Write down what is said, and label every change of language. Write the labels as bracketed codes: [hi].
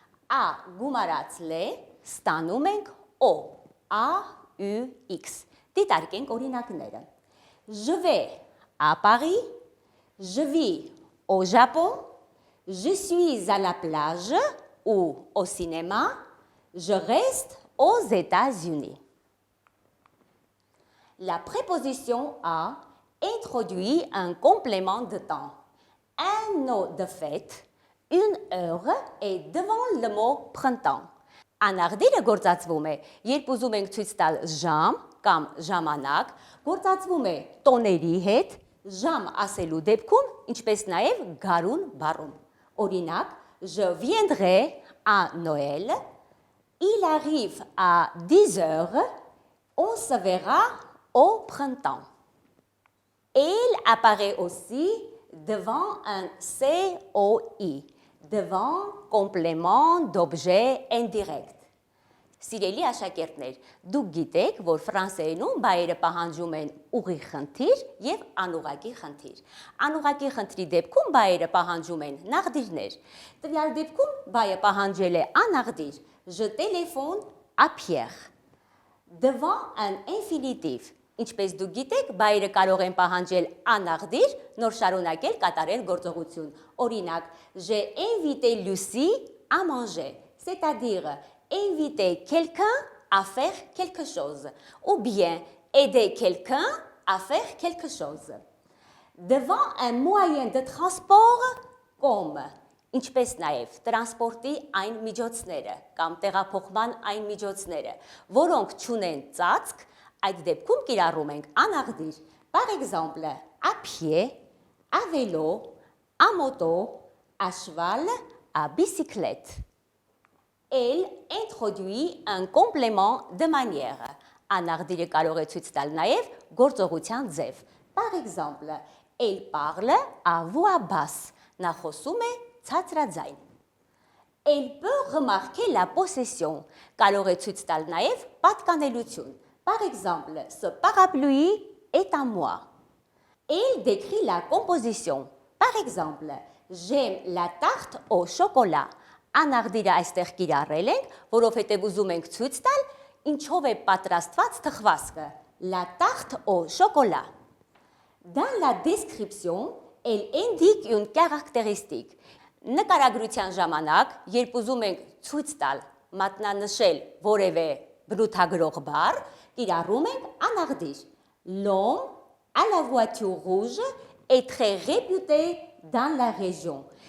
[hy] A գումարած L ստանում ենք O։ A, U, X։ Դիտարկենք օրինակները։ [fr] Je vais à Paris, je vis au Japon, je suis à la plage ou au cinéma, je reste aux États-Unis. La préposition à introduit un complément de temps. Un nom de fête, une heure est devant le mot printemps. [hy] Անաղդիրը գործածվում է, երբ ուզում ենք ցույց տալ ժամ կամ ժամանակ, գործածվում է տոների հետ, ժամ ասելու դեպքում, ինչպես նաև գարուն բառում։ Օրինակ, [fr] je viendrai à Noël, il arrive à 10 heures, on se verra au printemps. Il apparaît aussi devant un COI, devant complément d'objet indirect. [hy] Սիրելի աշակերտներ, դուք գիտեք, որ ֆրանսերենում բայերը պահանջում են ուղի խնդիր եւ անուղակի խնդիր։ Անուղակի խնդրի դեպքում բայերը պահանջում են նաղդիրներ։ Տվյալ դեպքում բայը պահանջել է անաղդիր, [fr] je téléphone à Pierre. Devant un infinitif, [hy] ինչպես դուք գիտեք, բայերը կարող են պահանջել անաղդիր, նոր շարունակել կատարել գործողություն։ Օրինակ, [fr] j'ai invité Lucie à manger, c'est-à-dire inviter quelqu'un à faire quelque chose, ou bien aider quelqu'un à faire quelque chose. Devant un moyen de transport comme, [hy] ինչպես նաև տրանսպորտի այն միջոցները կամ տեղափոխման այն միջոցները, որոնք չունեն ծածկ, այդ դեպքում կիրառում ենք անաղդիր, [fr] par exemple, à pied, à vélo, à moto, à cheval, à bicyclette. elle introduit un complément de manière. [hy] Անաղդիրը կարող է ցույց տալ նաև գործողության ձև։ [fr] Par exemple, elle parle à voix basse. [hy] Նա խոսում է ցածրաձայն։ [fr] Elle peut remarquer la possession. [hy] Կարող է ցույց տալ նաև պատկանելություն։ [fr] Par exemple, ce parapluie est à moi. Elle décrit la composition. Par exemple, j'aime la tarte au chocolat. [hy] Անաղդիրը այստեղ կիրառել ենք, որովհետև ուզում ենք ցույց տալ ինչով է պատրաստված թխվածքը. [fr] La tarte au chocolat. Dans la description, elle indique une caractéristique. [hy] Նկարագրության ժամանակ, երբ ուզում ենք ցույց տալ, մատնանշել որևէ բնութագրող բառ, կիրառում ենք անաղդիր. [fr] L'homme à la voiture rouge est très réputé dans la région.